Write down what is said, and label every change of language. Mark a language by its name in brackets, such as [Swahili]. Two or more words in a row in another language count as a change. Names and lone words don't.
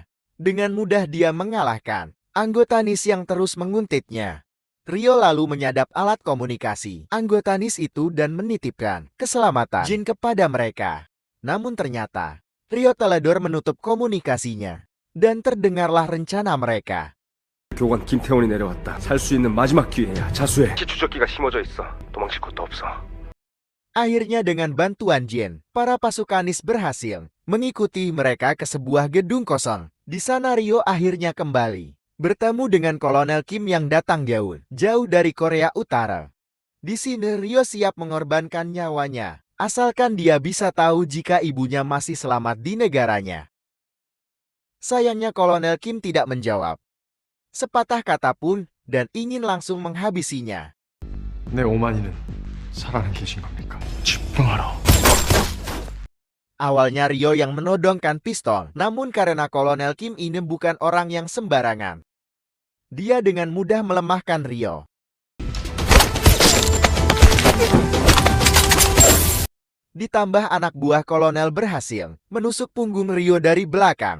[Indonesian] Dengan mudah dia mengalahkan anggota NIS yang terus menguntitnya. Ryo lalu menyadap alat komunikasi anggota NIS itu dan menitipkan keselamatan Jin kepada mereka. Namun ternyata, Ryo teledor menutup komunikasinya. Dan terdengarlah rencana mereka. [Korean] 교관 김태원이 내려왔다. 살 수 있는 마지막 기회야. 자수해. 추적기가 심어져 있어. 도망칠 곳도 없어. [Indonesian] Akhirnya dengan bantuan Jin, para pasukan NIS berhasil mengikuti mereka ke sebuah gedung kosong. Di sana Ryo akhirnya kembali bertemu dengan Kolonel Kim yang datang jauh dari Korea Utara. Di sini Ryo siap mengorbankan nyawanya, asalkan dia bisa tahu jika ibunya masih selamat di negaranya. Sayangnya Kolonel Kim tidak menjawab sepatah kata pun dan ingin langsung menghabisinya. [Korean] 내 오만이는 살아는 계신 겁니까? 집중하라. [Indonesian] Awalnya Ryo yang menodongkan pistol, namun karena Kolonel Kim ini bukan orang yang sembarangan, dia dengan mudah melemahkan Ryo. Ditambah anak buah Kolonel berhasil menusuk punggung Ryo dari belakang.